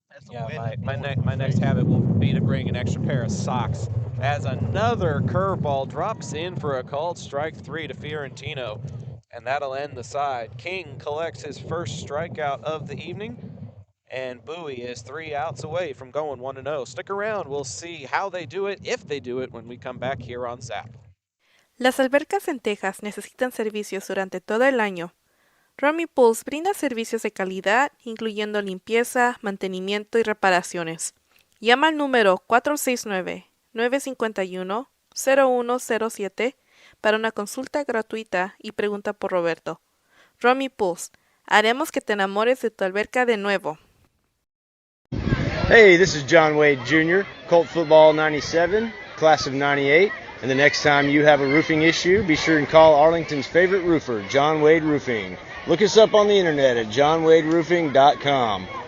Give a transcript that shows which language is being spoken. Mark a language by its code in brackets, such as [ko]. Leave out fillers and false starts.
[en] Yeah, my next habit will be to bring an extra pair of socks as another curveball drops in for a called strike 3 to Fiorentino, and that'll end the side. King collects his first strikeout of the evening, and Bowie is 3 outs away from going 1-0. Stick around, we'll see how they do it, if they do it, when we come back here on Zap. [es] Las albercas en Texas necesitan servicios durante todo el año. Romy Pools brinda servicios de calidad, incluyendo limpieza, mantenimiento y reparaciones. Llama al número 469-951-0107 para una consulta gratuita y pregunta por Roberto. Romy Pools, haremos que te enamores de tu alberca de nuevo. [en] Hey, this is John Wade Jr., Colt Football 97, class of 98. And the next time you have a roofing issue, be sure and call Arlington's favorite roofer, John Wade Roofing. Look us up on the internet at johnwaderoofing.com.